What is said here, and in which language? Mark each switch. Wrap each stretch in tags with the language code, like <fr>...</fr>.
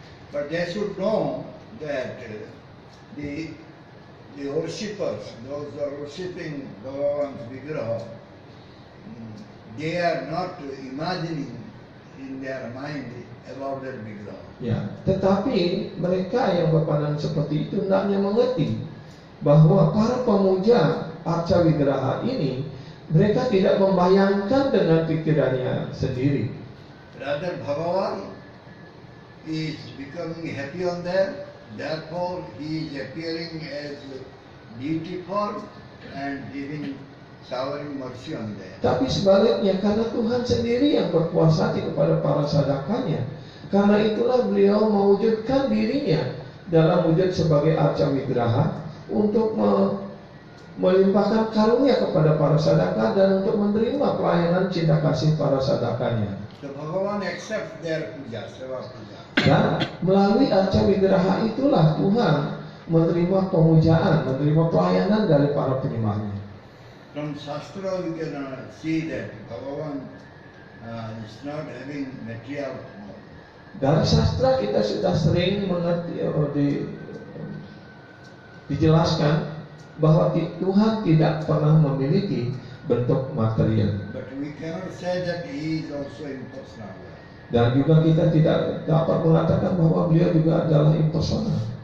<en>But they should know that the worshippers, those who are worshipping Bhagavan's vigraha, they are not imagining in their mind about their vigraha.</en> <id>Ya, tetapi mereka yang berpandangan seperti itu hendaknya mengerti bahwa para pemuja arca wigraha ini mereka tidak membayangkan dengan pikirannya sendiri.</id> <en>Rather, Bhagavan is becoming happy on them, therefore he is appearing as deity form and giving showering mercy on them.</en> <id>Tapi sebaliknya, karena Tuhan sendiri yang berkuasa hati kepada para sadakanya, karena itulah beliau mewujudkan dirinya dalam wujud sebagai arca wigraha untuk melimpahkan karunia kepada para sadaka dan untuk menerima pelayanan cinta kasih para sadakanya.</id> <en>So Bhagavan accepts their puja, seva puja.</en> <id>Dan melalui arca wigraha itulah Tuhan menerima pemujaan, menerima pelayanan dari para penyembahnya.</id> <en>From Shastra we can see that Bhagavan is not having material power.</en> <id>Dari sastra kita sudah sering mengerti, dijelaskan bahwa Tuhan tidak pernah memiliki bentuk material.</id> <en>But we cannot say that he is also impersonal.</en> <id>Dan juga kita tidak dapat mengatakan bahwa beliau juga adalah impersonal.</id>